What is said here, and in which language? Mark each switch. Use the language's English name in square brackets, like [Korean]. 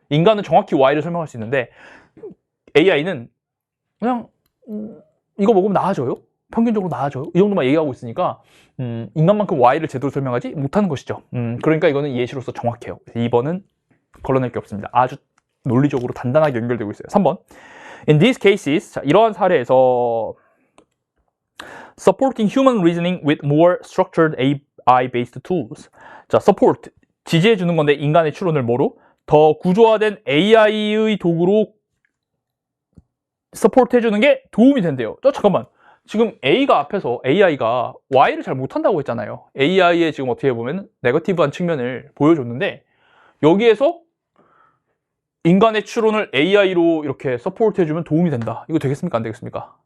[Korean] 인간은 정확히 Y를 설명할 수 있는데 AI는 그냥 이거 먹으면 나아져요? 평균적으로 나아져요? 이 정도만 얘기하고 있으니까 인간만큼 Y를 제대로 설명하지 못하는 것이죠. 그러니까 이거는 예시로서 정확해요. 2번은 걸러낼 게 없습니다. 아주 논리적으로 단단하게 연결되고 있어요. 3번. [English] In these cases, [Korean] 자, 이러한 사례에서 [English] supporting human reasoning with more structured AI-based tools. [Korean] 자, support, 지지해 주는 건데 인간의 추론을 뭐로? 더 구조화된 AI의 도구로 support 해주는 게 도움이 된대요. 잠깐만. 지금 AI가 Y를 잘 못한다고 했잖아요. AI의 지금 어떻게 보면 네거티브한 측면을 보여줬는데 여기에서 인간의 추론을 AI로 이렇게 서포트 해주면 도움이 된다. 이거 되겠습니까? 안 되겠습니까?